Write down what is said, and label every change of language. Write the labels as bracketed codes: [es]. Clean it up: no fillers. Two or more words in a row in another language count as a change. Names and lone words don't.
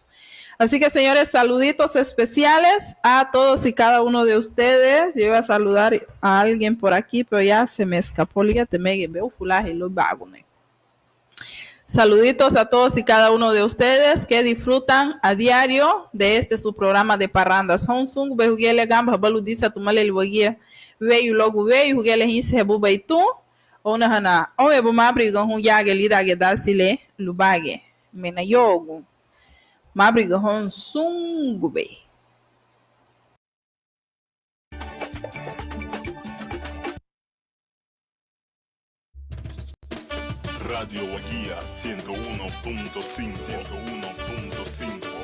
[es] Así que, señores, saluditos especiales a todos y cada uno de ustedes. Yo iba a saludar a alguien por aquí, pero ya se me escapó. Saluditos a todos y cada uno de ustedes que disfrutan a diario de su programa de parrandas. Honsung, Behugiele Gamba, Baludisa, Tumale, Libogia, Veyu Logu, Veyu, Hugele, Hisse, Bubaitu, Onahana, Oe Bumabrigo, Huyage, Lida, Gedasile, Lubage, Menayogu. Mabrigo Honsung Gube. Radio Guía 101.5.